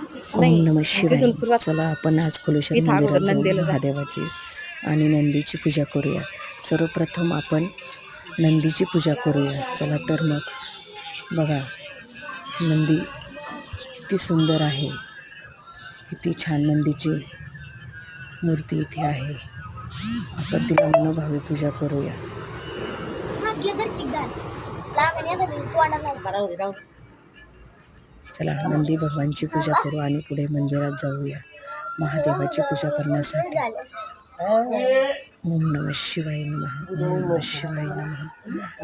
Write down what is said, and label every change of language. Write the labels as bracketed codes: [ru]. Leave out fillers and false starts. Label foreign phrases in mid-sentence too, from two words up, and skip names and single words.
[sa] ओम नमः शिवाय. [mr] चला आपण आज कुलेश्वर मंदिरात जाऊन महादेवाची आणि नंदीची पूजा करूया. सर्वप्रथम आपण नंदीची पूजा करूया. चला तर मग बघा नंदी किती सुंदर आहे, किती छान नंदीची मूर्ती इथे आहे. आपण तिला मनोभावे पूजा करूया. चला नंदी भगवानची पूजा करू आणि पुढे मंदिरात जाऊया महादेवाची पूजा करण्यासाठी. [sa] ओम नमः शिवाय नमः. ओम नमः शिवाय नमः.